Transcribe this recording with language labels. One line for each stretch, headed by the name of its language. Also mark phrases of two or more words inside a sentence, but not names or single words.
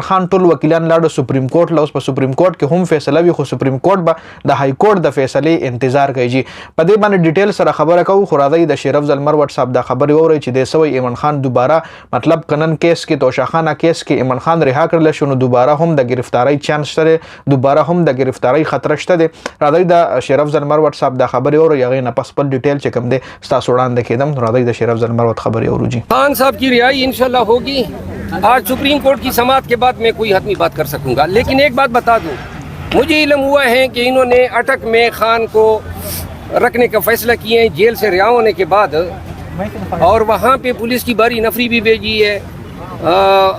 Pashto: خان ټول وکیلان لاړو سپریم کورټ لا اوس په سپریم کورټ کې هم فیصله وي خو سپریم کورټ به د های کورټ د فیصلې انتظار کوي په دې باندې ډیټیل سره خبره کوو خو راځي د شیر افضل مروت صاحب دا خبرې ووري چې د سوي عمران خان دوباره مطلب کنن کیس کې توشاخانه کیس کې عمران خان رها کړل شو نو دوباره هم د گرفتاری چانس شته دوباره هم د گرفتاری خطر شته راځي د شیر افضل مروت صاحب دا خبرې اورو یغې نه پس په ډیټیل چې کوم دي تاسو وړاندې کېدم راځي د شیر افضل مروت خبرې اورو جی
Urdu: خان صاحب کی رہائی ان شاء اللہ ہوگی۔ آج سپریم کورٹ کی سماعت کے بعد میں کوئی حتمی بات کر سکوں گا، لیکن ایک بات بتا دوں، مجھے علم ہوا ہے کہ انہوں نے اٹک میں خان کو رکھنے کا فیصلہ کیے ہیں جیل سے رہا ہونے کے بعد، اور وہاں پہ پولیس کی بھاری نفری بھی بھیجی ہے.